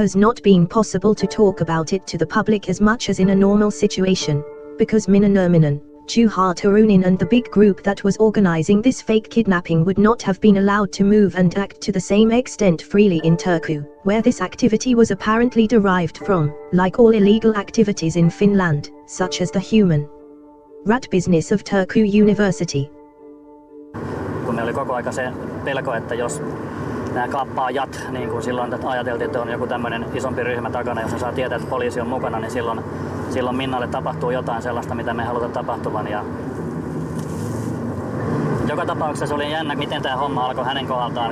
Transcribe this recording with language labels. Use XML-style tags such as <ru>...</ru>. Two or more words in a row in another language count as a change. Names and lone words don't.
<en>has not been possible to talk about it to the public as much as in a normal situation, because Minna Nurminen, Juha Turunen and the big group that was organizing this fake kidnapping would not have been allowed to move and act to the same extent freely in Turku, where this activity was apparently derived from, like all illegal activities in Finland, such as the human rat business of Turku University.</en> <fi>Kun meillä oli koko aika se pelko, että jos nämä kaappaajat, niin kuin silloin ajateltiin, että on joku tämmöinen isompi ryhmä takana, jos ne saa tietää, että poliisi on mukana, niin silloin Minnalle tapahtuu jotain sellaista, mitä me ei haluta tapahtuvan. Ja joka tapauksessa oli jännä, miten tämä homma alkoi hänen kohdaltaan.</fi>